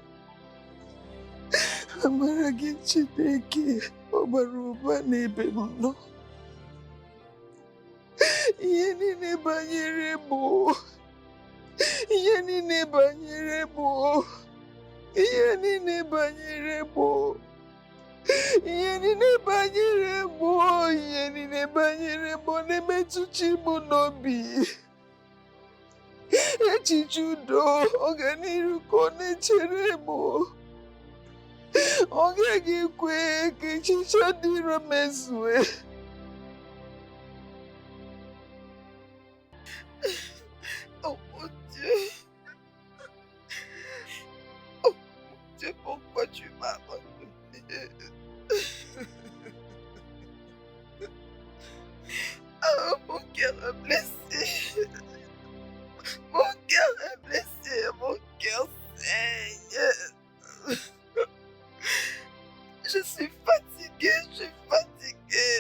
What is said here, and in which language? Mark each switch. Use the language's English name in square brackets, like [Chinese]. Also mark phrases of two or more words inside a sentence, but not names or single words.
[Igbo] amara gị Chineke ọgbara ụba n'ebe m nọ ihe niile banyere mụ ihe niile banyere mụ ihe niile banyere mụ ihe niile banyere mụ ihe niile banyere mụ na-emetụchi mụ n'obi echiche udo ọganiru ka ọ na-echere mụ ọ gaghị ekwe ka echiche dị iro mezue [French] oh mon Dieu oh mon Dieu pourquoi tu m'as abandonné oh mon cœur est blessé mon cœur est blessé mon cœur saigne je suis fatiguée je suis fatiguée.